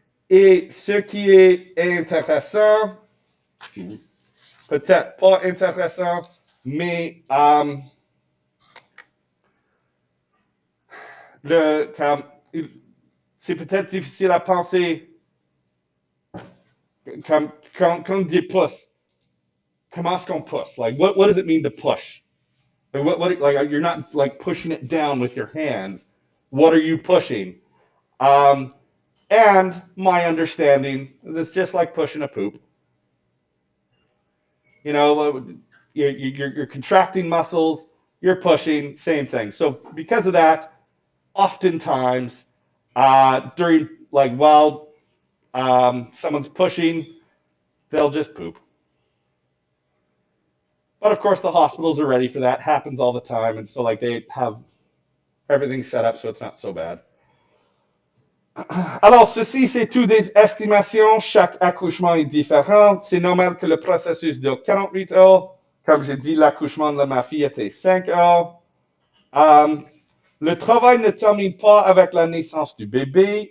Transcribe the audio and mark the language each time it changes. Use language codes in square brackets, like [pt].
[fr] Et ce qui est intéressant, peut-être pas intéressant, mais Comme, c'est peut-être difficile à penser comme quand on dit pouce. Comment est-ce qu'on pousse? [en] Like, what does it mean to push? Like, you're not like pushing it down with your hands. What are you pushing? Um, and my understanding is it's just like pushing a poop. You know, you're contracting muscles, you're pushing, same thing. So because of that, oftentimes during like while someone's pushing, they'll just poop. But of course, the hospitals are ready for that. Happens all the time, and so like they have everything set up so it's not so bad. [fr] Alors, ceci, c'est tout des estimations. Chaque accouchement est différent. C'est normal que le processus dure 48 heures. Comme j'ai dit, l'accouchement de ma fille était 5 heures. Um, le travail ne termine pas avec la naissance du bébé.